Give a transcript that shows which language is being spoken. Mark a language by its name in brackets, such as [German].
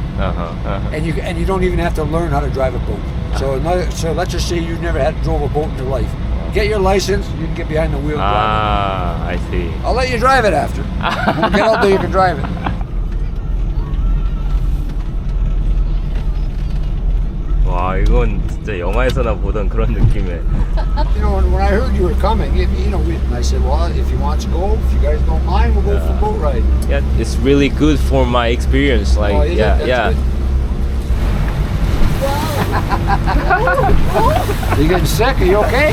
[English] Uh-huh. and you don't even have to learn how to drive a boat. So let's just say you never drove a boat in your life. Get your license. You can get behind the wheel. I see. I'll let you drive it after. When we get out there, you can drive it. [Korean] 와, 이건 진짜 영화에서나 보던 그런 느낌의. [English] You know, when I heard you were coming, and I said, well, if you want to go, if you guys don't mind, we'll go for a boat ride. Yeah, it's really good for my experience. Like, Oh, is it? yeah, That's yeah. good. Are you getting sick? Are you okay?